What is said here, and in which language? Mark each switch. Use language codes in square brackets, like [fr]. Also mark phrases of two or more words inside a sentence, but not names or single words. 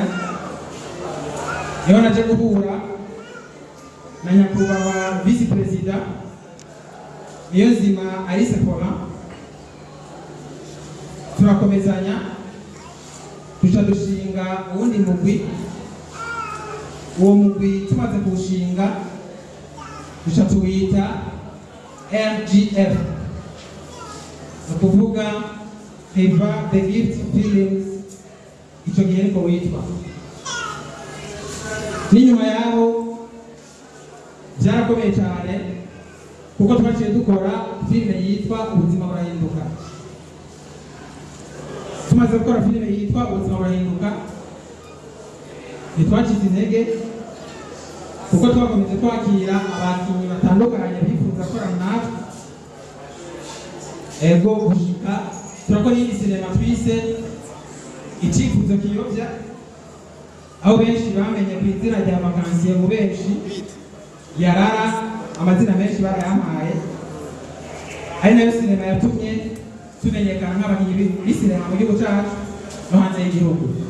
[rn] Niho naje guhura na nyakubahwa visi perezida Niyonzima Alice Paulin, turakomezanya duca dushinga uwundi mugwi. Uwo mugwi tumaze kuwushinga duca tuwita RGF, ni ukuvuga Revive the Gift Feelings. Icyo gihe niko witwa. N'inyuma yaho byarakomeye cyane kuko twaciye dukora filime yitwa Ubuzima Burahinduka. Tumaze gukora filime yitwa Ubuzima Burahinduka, ntitwacitse intege kuko twakomeje kwakira abakinnyi batandukanye bifuza gukora natwe. Ego gushika turakora iyindi sinema twise Icyifuzo Kiyobya, aho benshi bamenye ku izina rya Vakansiye mu benshi Yarara, amazina menshi barayampaye. Ari nayo sinema yatumye tumenyekana nk'abakinnyi b'isinema mu gihugu cyacu no hanze y'igihugu.